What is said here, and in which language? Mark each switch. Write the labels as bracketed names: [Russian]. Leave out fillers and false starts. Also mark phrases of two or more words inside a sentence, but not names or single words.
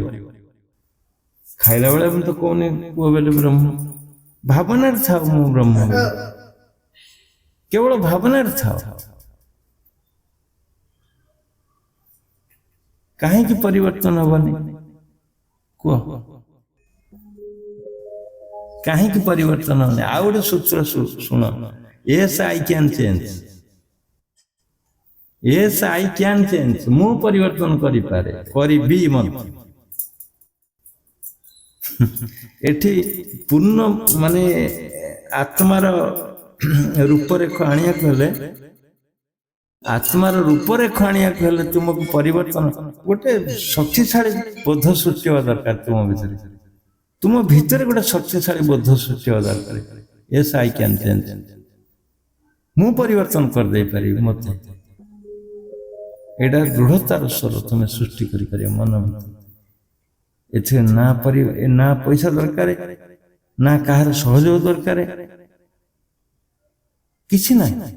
[Odia] ଖାଇଲା ବେଳେ ମୁଁ ତ କହୁନି କୁହ ବୋଲି ବ୍ରହ୍ମ, ଭାବନାରେ ଥାଉ ମୁଁ ବ୍ରହ୍ମ, କେବଳ ଭାବନାରେ ଥାଉ। କାହିଁକି ପରିବର୍ତ୍ତନ ହବନି କୁହ? କାହିଁକି ପରିବର୍ତ୍ତନ ହବନି? ଆଉ ଗୋଟେ ସୂତ୍ର ଶୁଣ, [English] yes I can change, yes I can change, [Odia] ମୁଁ ପରିବର୍ତ୍ତନ କରିପାରେ, କରିବି ମଧ୍ୟ। ଏଠି ପୂର୍ଣ୍ଣ ମାନେ ଆତ୍ମାର ରୂପରେଖ ଆଣିବାକୁ ହେଲେ, ଆତ୍ମାର ରୂପରେଖ ଆଣିବାକୁ ହେଲେ ତୁମକୁ ପରିବର୍ତ୍ତନ, ଗୋଟେ ଶକ୍ତିଶାଳୀ ବୋଧ ସୃଷ୍ଟି ହେବା ଦରକାର ତୁମ ଭିତରେ। ତୁମ ଭିତରେ ଗୋଟେ ଶକ୍ତିଶାଳୀ ବୋଧ ସୃଷ୍ଟି ହେବା ଦରକାର। [English] yes I can change, [Odia] ମୁଁ ପରିବର୍ତ୍ତନ କରିଦେଇ ପାରିବି ମତେ। ଏଇଟା ଦୃଢ଼ତାର ସ୍ୱର ତୁମେ ସୃଷ୍ଟି କରିପାରିବ ମନ ଭିତରେ। ଏଥିରେ ନା ପଇସା ଦରକାର, ନା କାହାର ସହଯୋଗ ଦରକାର, କିଛି ନାହିଁ।